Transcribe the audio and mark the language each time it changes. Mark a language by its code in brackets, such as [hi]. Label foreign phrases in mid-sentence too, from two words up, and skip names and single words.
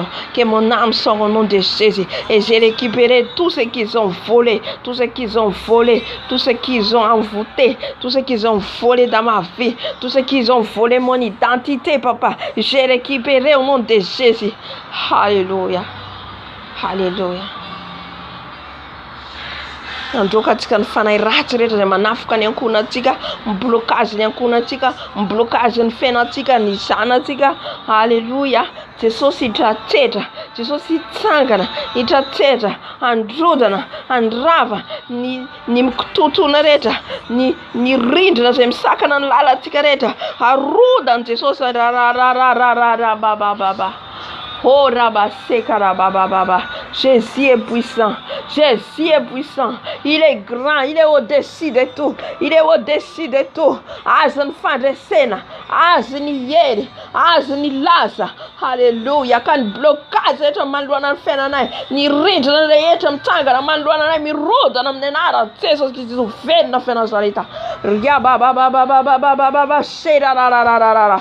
[fr] Que mon âme sorte au nom de Jésus. Et j'ai récupéré tout ce qu'ils ont volé. Tout ce qu'ils ont volé. Tout ce qu'ils ont envoûté. Tout ce qu'ils ont volé dans ma vie. Tout ce qu'ils ont volé mon identité, papa. J'ai récupéré au nom de Jésus. Alléluia. Alléluia. [mg] Androkatsika ny fanahy ratsy rehetra izay manafika ny ankohonantsika, miblokage ny ankohonantsika, miblokage ny fiainantsika, ny zanatsika. Alléluia. Jesosy hitratsetra, Jesosy hitsangana, hitratsetra, androdana, andrava ny mikototona rehetra, ny rindrina izay misakana ny lalantsika rehetra. Arodany Jesosy. Oh rabaseka rabababa. [fr] Jésus est puissant. Jésus est puissant. Il est grand. Il est au-dessus de tout. Il est au-dessus de tout. [mg] Azany fandresena. Azany hery. Azany laza. Alléluia. Ka ny blocage rehetra manoloana ny fiainanay. Ny rindrina rehetra mitsangana manoloana anay. Mirodana amin'ny anarana Jesosy Kristy venona fianazareta. Riababababababababa. Serararararara.